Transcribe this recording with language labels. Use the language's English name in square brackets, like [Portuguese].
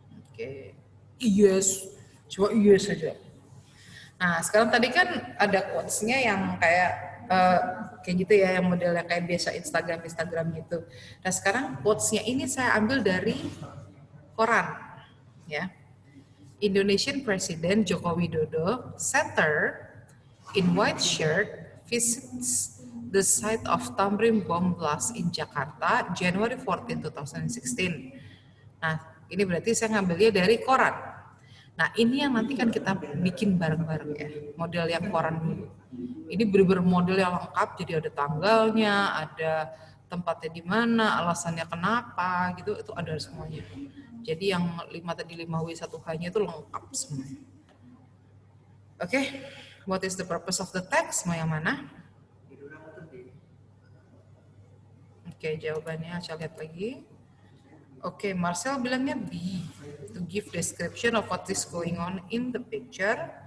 [Indonesian] Oke. Yes. Coba yes saja. Nah, sekarang tadi kan ada quotes-nya yang kayak gitu ya, yang modelnya kayak biasa Instagram gitu. Nah, sekarang quotes-nya ini saya ambil dari koran, ya. [English] Indonesian President Joko Widodo, setter in white shirt, visits the site of Tamrin bomb blast in Jakarta, January 14, 2016. [Indonesian] Nah, ini berarti saya ngambilnya dari koran. Nah, ini yang nanti kan kita bikin bareng-bareng ya, model yang koran dulu. Ini bener-bener model yang lengkap, jadi ada tanggalnya, ada tempatnya di mana, alasannya kenapa, gitu, itu ada semuanya. Jadi yang 5W 1H-nya itu lengkap semuanya. [English] Oke, what is the purpose of the text? [Indonesian] Mau yang mana? Oke, jawabannya saya lihat lagi. Oke, Marcel bilangnya B. [English] To give description of what is going on in the picture.